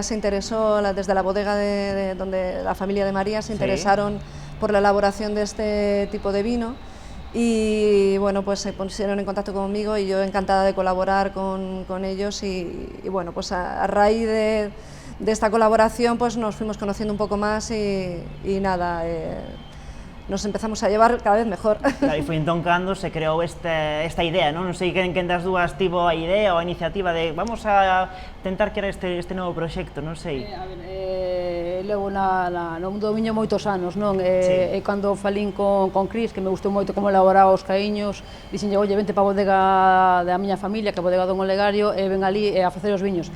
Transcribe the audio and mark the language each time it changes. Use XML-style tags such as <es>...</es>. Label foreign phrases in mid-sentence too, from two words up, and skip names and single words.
<es>se interesó, desde la bodega de donde la familia de María se interesaron por la elaboración de este tipo de vino, y bueno, pues se pusieron en contacto conmigo y yo encantada de colaborar con ellos, y bueno, pues a raíz de esta colaboración pues nos fuimos conociendo un poco más y nada, nos empezamos a llevar cada vez mejor. Claro,</es> <gl>e foi entón cando se creou esta idea, non? Non sei quen das dúas tivo a idea ou a iniciativa de</gl> <es>vamos a</es> <gl>tentar crear este novo proxecto, non sei. Levo no mundo do viño moitos anos, non? E cando falín con Cris, que me gustou moito como elaboraba os caíños, dixenlle, oye, vente para a bodega da miña familia, que é a bodega Don Olegario, e ven ali a facer os viños.</gl>